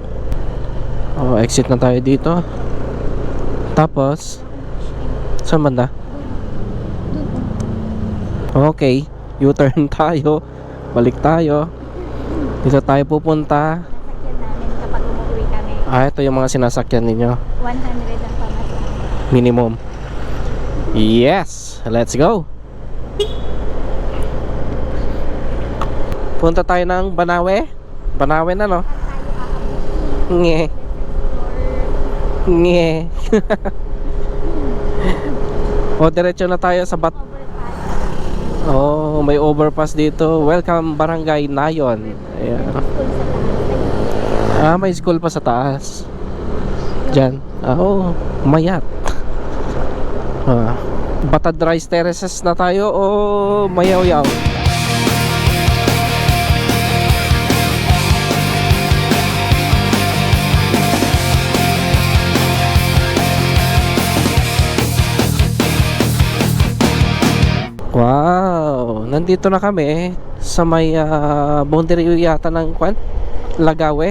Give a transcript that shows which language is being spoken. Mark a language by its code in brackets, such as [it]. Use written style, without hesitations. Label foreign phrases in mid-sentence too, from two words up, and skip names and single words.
[tl] Oh, exit na tayo dito. Tapos saan banda? Okay, U-turn tayo. Balik tayo. Dito tayo pupunta. Sasakyan namin kapag umuwi kami. Ito yung mga sinasakyan ninyo. 100 ang pamasahe. [en] Minimum. Yes! Let's go! [tl] Punta tayo ng Banawe. Banawe na, no? Nge. Nge. O, diretso na tayo sa Oh, may overpass dito. Welcome Barangay Nayon. Ayan. May school pa sa taas. Diyan. Mayat. Batad Rice Terraces na tayo o Mayaw-yaw? Wow! Nandito na kami sa may boundary yata ng Lagawe.